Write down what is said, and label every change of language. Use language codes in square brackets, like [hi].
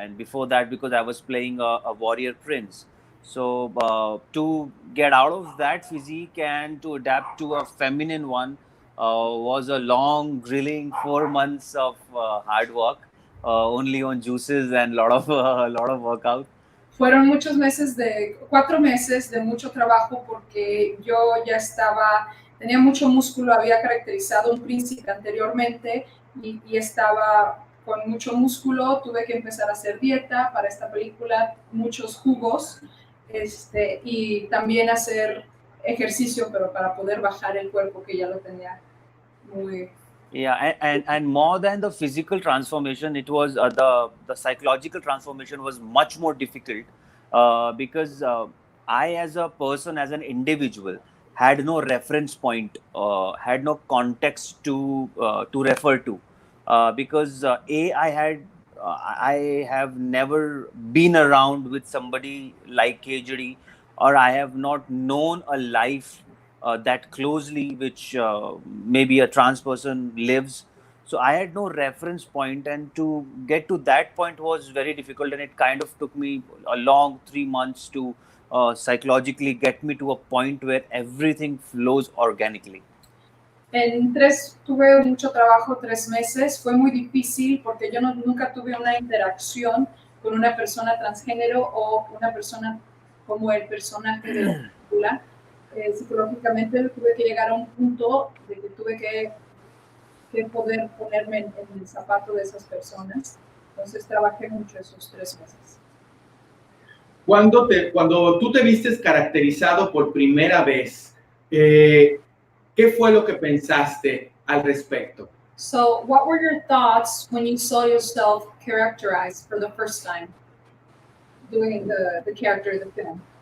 [en] And before that, because I was playing a warrior prince. So to get out of that physique and to adapt to a feminine one, was a long, grilling 4 months of hard work, only on juices and lot of workout. [es] Fueron muchos meses 4 meses de mucho trabajo porque yo ya tenía mucho músculo, había caracterizado un príncipe anteriormente y estaba con mucho músculo, tuve que empezar a hacer dieta para esta película, muchos jugos, y también hacer ejercicio, pero para poder bajar el cuerpo que ya lo tenía muy... [en] Yeah, and more than the physical transformation, it was the psychological transformation was much more difficult because I, as a person, as an individual, had no reference point, had no context to refer to, because I have never been around with somebody like KHEJDI, or I have not known a life that closely, which maybe a trans person lives. So I had no reference point, and to get to that point was very difficult, and it kind of took me a long 3 months to psychologically get me to a point where everything flows organically. [es] Tuve mucho trabajo, 3 meses, fue muy difícil porque yo nunca tuve una interacción con una persona transgénero o una persona como el personaje de la película. Psicológicamente tuve que llegar a un punto de que tuve que poder ponerme en el zapato de esas personas. Entonces trabajé mucho esos 3 meses. Cuando tú te vistes caracterizado por primera vez, ¿qué fue lo que pensaste al respecto? [en] So, what were your thoughts when you saw yourself characterized for the first time, doing the character of the film?